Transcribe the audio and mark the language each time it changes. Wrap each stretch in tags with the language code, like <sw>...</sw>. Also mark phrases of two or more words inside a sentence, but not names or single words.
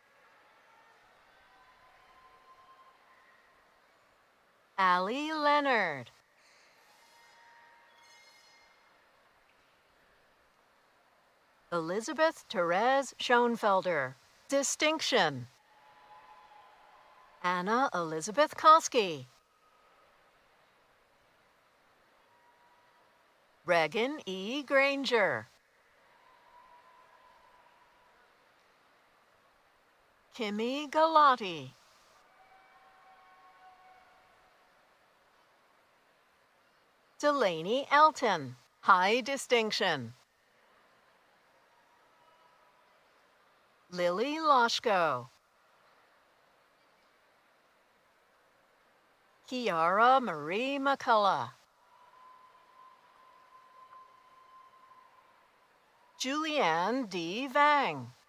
<en>Allie Leonard. Elizabeth Therese Schoenfelder, distinction. Anna Elizabeth Koski. Regan E. Granger. Kimmy Galati. Delaney Elton, high distinction. Lily Loshko. Kiara Marie McCullough. Julianne D. Vang.</en>